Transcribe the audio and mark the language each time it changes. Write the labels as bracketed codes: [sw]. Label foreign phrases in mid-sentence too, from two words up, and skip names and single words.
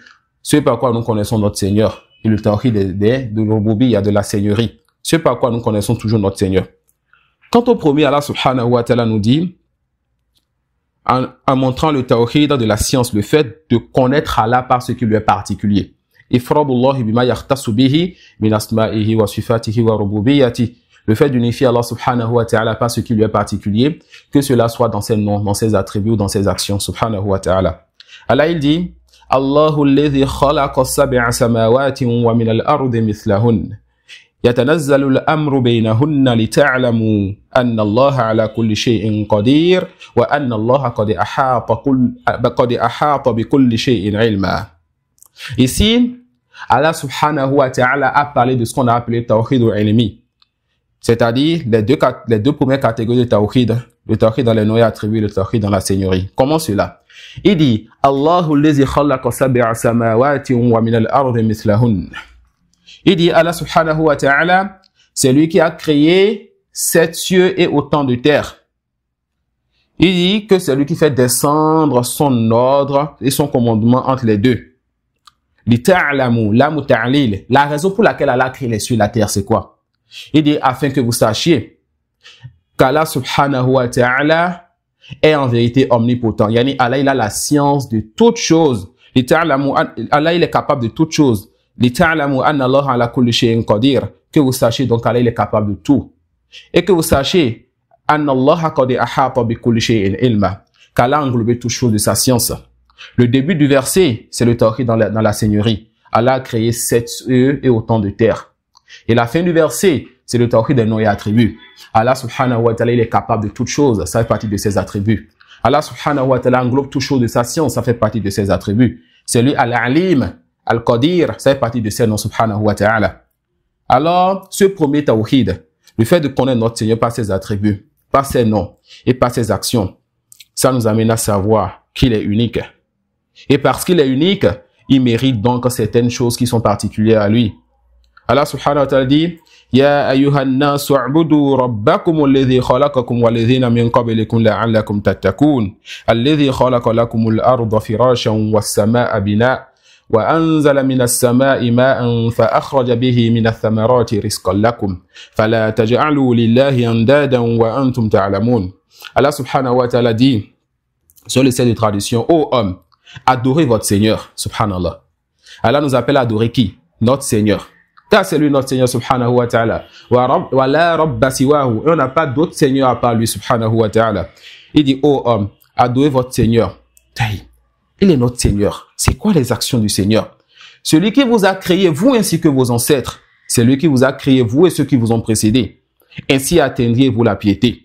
[fr] Ce par quoi nous connaissons notre Seigneur. Et le tawhid de l'rububiyya, de la seigneurie. Ce par quoi nous connaissons toujours notre Seigneur. Quant au premier, Allah [ar] سبحانه وتعالى [fr] nous dit, en montrant le tawhid de la science, le fait de connaître Allah par ce qui lui est particulier. [ar] إفراد الله بما يختص به من أسمائه وصفاته وربوبيته. [fr] Le fait d'unifier Allah [ar] سبحانه وتعالى [fr] par ce qui lui est particulier, que cela soit dans ses noms, dans ses attributs ou dans ses actions, [ar] سبحانه وتعالى. [fr] Allah, il dit, [ar] الله الذي خلق سبع سماوات ومن الأرض مثلهن. يتنزل الأمر بينهن لتعلموا أن الله على كل شيء قدير وأن الله قد أحاط بكل شيء علما. [fr] Ici, Allah [ar] سبحانه وتعالى [fr] a parlé de ce qu'on a appelé [ar] توحيد العلم. [fr] C'est-à-dire les deux premières catégories de tawhid. Le tawhid dans les noms et attributs, le tawhid dans la seigneurie. Comment cela? Il dit, [ar] الله الذي خلق سبع سماوات ومن الأرض مثلهن. [fr] Il dit, Allah [ar] سبحانه وتعالى, [fr] c'est lui qui a créé 7 cieux et autant de terre. Il dit que c'est lui qui fait descendre son ordre et son commandement entre les deux. [ar] لتعلموا، لام التعليل. [fr] La raison pour laquelle Allah a créé les cieux et la terre, c'est quoi? Il dit, afin que vous sachiez qu'Allah [ar] سبحانه وتعالى [fr] est en vérité omnipotent. Yani Allah, il a la science de toutes choses. Lita'lamu, Allah, il est capable de toutes choses. [ar] لتعلموا أن الله على كل شيء قدير. [fr] Que vous sachiez donc Allah, il est capable de tout. [ar] Et que vous sachiez أن الله قد أحاط بكل شيء علما. [fr] Qu'Allah a englobé toutes choses de sa science. Le début du verset, c'est le tawhid dans la seigneurie. Allah a créé 7 cieux et autant de terre. Et la fin du verset, c'est le tawhid des noms et attributs. Allah [ar] سبحانه وتعالى, [fr] il est capable de toutes choses. Ça fait partie de ses attributs. Allah [ar] سبحانه وتعالى [fr] englobe toutes choses de sa science. Ça fait partie de ses attributs. C'est lui [ar] العليم، القدير. [fr] Ça fait partie de ses noms [ar] سبحانه وتعالى. [fr] Alors, ce premier tawhid, le fait de connaître notre Seigneur par ses attributs, par ses noms et par ses actions, ça nous amène à savoir qu'il est unique. Et parce qu'il est unique, il mérite donc certaines choses qui sont particulières à lui. [ar] Allah subhanahu wa ta'ala dit, يا أيها الناس اعبدوا ربكم الذي خلقكم والذين من قبلكم لعلكم تتقون الذي خلق لكم الأرض فراشا والسماء بناء' وأنزل من السماء ماء فأخرج به من الثمرات رزقا لكم فلا تجعلوا لله أندادا وأنتم تعلمون. [fr] Allah [ar] سبحانه وتعالى [fr] dit sur le site de traduction, ô homme, adorez votre Seigneur, subhanallah. Allah nous appelle à adorer qui? Notre Seigneur. Car c'est lui notre Seigneur, [ar] سبحانه وتعالى. ولا رب سواه. [fr] Et on n'a pas d'autre Seigneur à part lui, [ar] سبحانه وتعالى. [fr] Il dit, ô homme, adorez votre Seigneur. Il est notre Seigneur. C'est quoi les actions du Seigneur? Celui qui vous a créé, vous ainsi que vos ancêtres. C'est lui qui vous a créé, vous et ceux qui vous ont précédés. Ainsi atteindriez-vous la piété.